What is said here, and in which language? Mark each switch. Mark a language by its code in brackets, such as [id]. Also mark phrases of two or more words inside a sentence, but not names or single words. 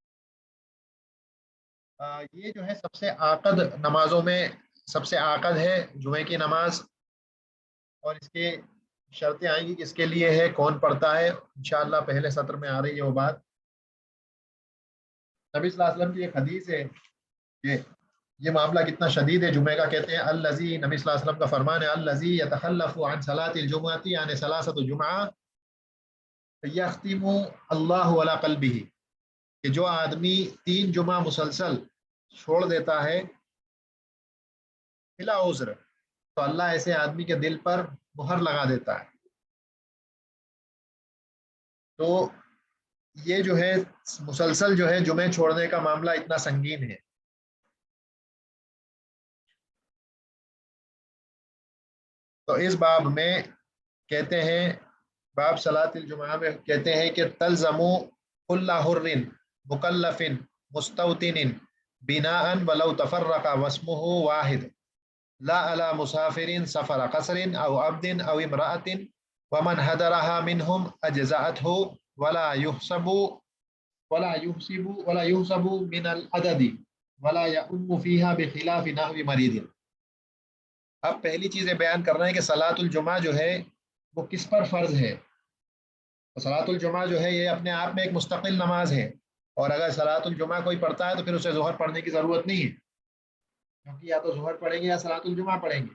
[ur] یہ جو ہے سب سے آکد نمازوں میں سب سے آکد ہے جمعے کی نماز، اور اس کے شرطیں آئیں گی کہ اس کے لیے ہے، کون پڑھتا ہے، انشاءاللہ پہلے سطر میں آ رہی ہے وہ بات. نبی [ar] صلى الله عليه وسلم [ur] کی ایک حدیث ہے کہ یہ معاملہ کتنا شدید ہے جمعے کا. کہتے ہیں الذی، نبی [ar] صلى الله عليه وسلم [ur] کا فرمان ہے, [ar] الذي يتخلف عن صلاة الجمعة يعني ثلاثة جمع يختم الله على قلبه, [ur] کہ جو آدمی 3 جمعہ مسلسل چھوڑ دیتا ہے بلا عذر، تو اللہ ایسے آدمی کے دل پر مہر لگا دیتا ہے. تو یہ جو ہے مسلسل جو ہے جمعے چھوڑنے کا معاملہ اتنا سنگین ہے. تو اس باب میں کہتے ہیں, [ar] باب صلاة الجمعة [ur] میں کہتے ہیں کہ [ar] تلزم كل حر مكلف مستوطن بناء ولو تفرق واسمه واحد, لا علی مسافرین سفر قصر او عبد او امرأۃ ومن حضرها منهم اجزأته ولا يحسب ولا يحسب من العدد ولا يؤم فيها بخلاف نحو مريض. [ur] اب پہلی چیزیں بیان کر رہے ہیں کہ صلاۃ الجمعہ جو ہے وہ کس پر فرض ہے. صلاۃ الجمعہ جو ہے یہ اپنے آپ میں ایک مستقل نماز ہے، اور اگر صلاۃ الجمعہ کوئی پڑھتا ہے تو پھر اسے ظہر پڑھنے کی ضرورت نہیں ہے، کیونکہ یا تو ظہر پڑھیں گے یا صلاۃ الجمعہ پڑھیں گے.